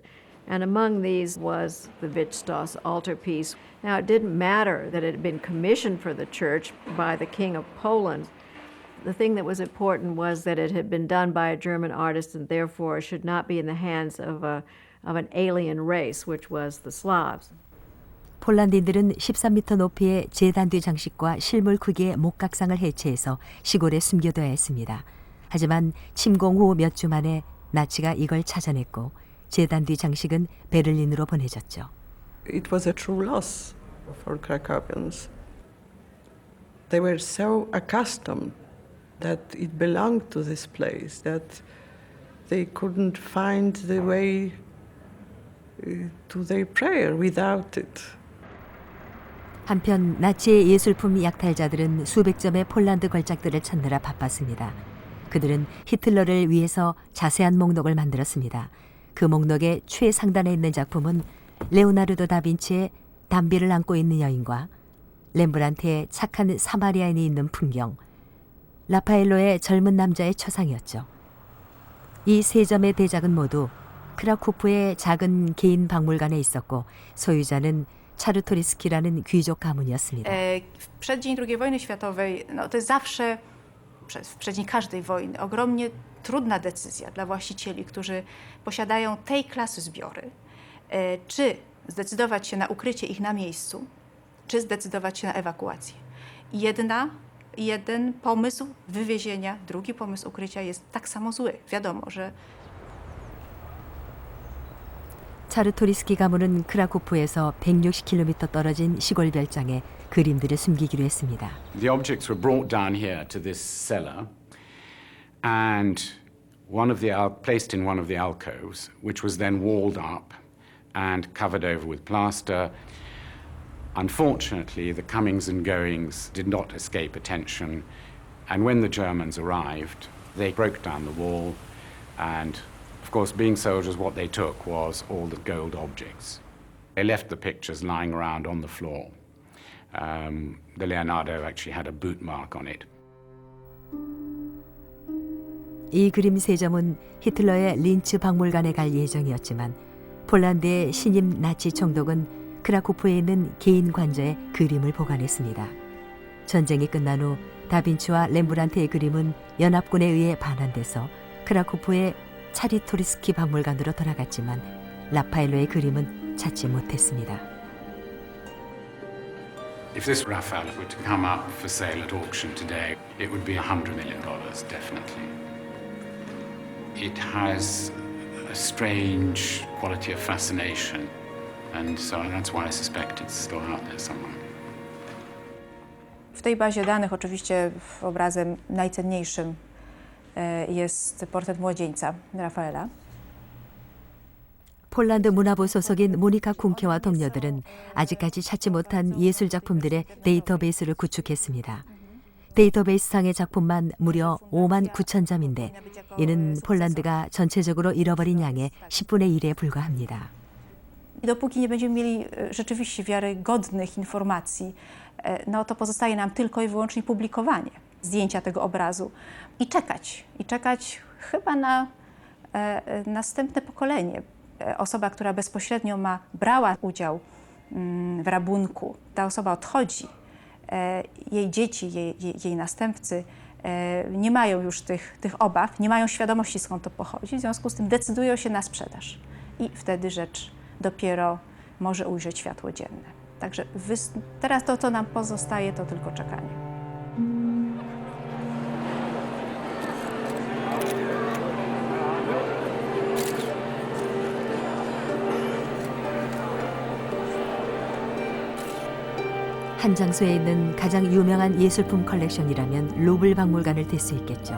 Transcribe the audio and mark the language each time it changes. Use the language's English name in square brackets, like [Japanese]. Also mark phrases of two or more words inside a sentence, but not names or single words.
[English] And among these was the Wittstoss altarpiece. Now, it didn't matter that it had been commissioned for the church by the King of Poland. The thing that was important was that it had been done by a German artist and therefore should not be in the hands of an alien race, which was the Slavs. [Korean] 폴란드인들은 13m 높이의 제단 뒤 장식과 실물 크기의 목각상을 해체해서 시골에 숨겨둬야 했습니다. 하지만 침공 후 몇 주 만에 나치가 이걸 찾아냈고 재단 뒤 장식은 베를린으로 보내졌죠. [English] It was a true loss for Krakowians. They were so accustomed that it belonged to this place that they couldn't find the way to their prayer without it. [Korean] 한편 나치의 예술품 약탈자들은 수백 점의 폴란드 걸작들을 찾느라 바빴습니다. 그들은 히틀러를 위해서 자세한 목록을 만들었습니다. 그 목록의 최상단에 있는 작품은 레오나르도 다빈치의 담비를 안고 있는 여인과 렘브란트의 착한 사마리아인이 있는 풍경, 라파엘로의 젊은 남자의 초상이었죠. 이 세 점의 대작은 모두 크라쿠프의 작은 개인 박물관에 있었고 소유자는 차르토리스키라는 귀족 가문이었습니다. [Polish] W przeddzień II wojny światowej to jest zawsze, w przeddzień każdej wojny, ogromnie trudna decyzja dla właścicieli, którzy posiadają tej klasy zbiory, czy zdecydować się na ukrycie ich na miejscu, czy zdecydować się na ewakuację. Jeden pomysł wywiezienia, drugi pomysł ukrycia jest tak samo zły. Wiadomo, że [Korean] 차르토리스키 가문은 크라쿠프에서 160km 떨어진 시골 별장에 그림들을 숨기기로 했습니다. [English] The objects were brought down here to this cellar and placed in one of the alcoves, which was then walled up and covered over with plaster. Unfortunately, the comings and goings did not escape attention, and when the Germans arrived, they broke down the wall, and of course, being soldiers, what they took was all the gold objects. They left the pictures lying around on the floor. The Leonardo actually had a boot mark on it. [Korean] 이 그림 세 점은 히틀러의 린츠 박물관에 갈 예정이었지만 폴란드의 신임 나치 총독은 크라쿠프에 있는 개인 관저에 그림을 보관했습니다. 전쟁이 끝난 후 다빈치와 렘브란트의 그림은 연합군에 의해 반환돼서 크라쿠프의 차리토리스키 박물관으로 돌아갔지만 라파엘로의 그림은 찾지 못했습니다. [English] If this Raphael were to come up for sale at auction today, it would be $100 million, definitely. It has a strange quality of fascination, and so that's why I suspect it's still out there somewhere. [Polish] w tej bazie danych oczywiście obrazem najcenniejszym jest portret młodzieńca Rafaela. [Korean] 폴란드 문화부 소속인 모니카 쿵케와 동료들은 아직까지 찾지 못한 예술 작품들의 데이터베이스를 구축했습니다. 데이터베이스상의 작품만 무려 5만 9천 점인데 이는 폴란드가 전체적으로 잃어버린 양의 10분의 1에 불과합니다. [Polish] Dopóki nie będziemy mieli rzeczywiście wiarygodnych informacji, no to pozostaje nam tylko i wyłącznie publikowanie zdjęcia tego obrazu i czekać chyba na następne pokolenie. Osoba, która bezpośrednio brała udział w rabunku, ta osoba odchodzi, jej dzieci, jej następcy nie mają już tych obaw, nie mają świadomości, skąd to pochodzi, w związku z tym decydują się na sprzedaż i wtedy rzecz dopiero może ujrzeć światło dzienne. Także teraz to, co nam pozostaje, to tylko czekanie. [Korean] 한 장소에 있는 가장 유명한 예술품 컬렉션이라면 루블 박물관을 댈 수 있겠죠.